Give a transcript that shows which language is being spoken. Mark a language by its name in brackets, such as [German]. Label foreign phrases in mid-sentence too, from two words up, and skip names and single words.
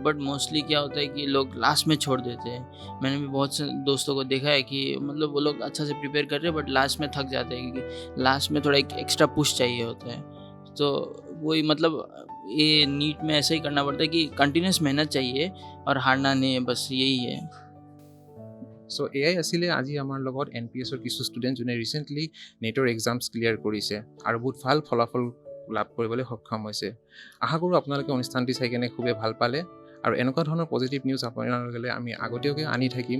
[English] but mostly [Hindi] क्या होता है कि लोग लास्ट में छोड़ देते हैं. मैंने भी बहुत से दोस्तों को देखा है कि मतलब वो लोग अच्छा से प्रिपेयर कर रहे हैं बट लास्ट में थक जाते हैं, क्योंकि लास्ट में थोड़ा एक [English] extra push [Hindi] चाहिए होता है. तो वही मतलब ये नीट में ऐसा ही करना पड़ता है कि कंटिन्यूस मेहनत चाहिए और हारना नहीं है, बस यही है. [Assamese] চ' এয়াই আছিলে আজি আমাৰ লগত NPSৰ কিছু ষ্টুডেণ্ট যোনে ৰিচেণ্টলি নেটৰ [English] exams clear [Assamese] কৰিছে আৰু বহুত ভাল ফলাফল লাভ কৰিবলৈ সক্ষম হৈছে. আশা কৰোঁ আপোনালোকে অনুষ্ঠানটি চাই কেনে খুবেই ভাল পালে আৰু এনেকুৱা ধৰণৰ [English] positive news [Assamese] আপোনালোকে আমি আগতীয়াকৈ আনি থাকিম.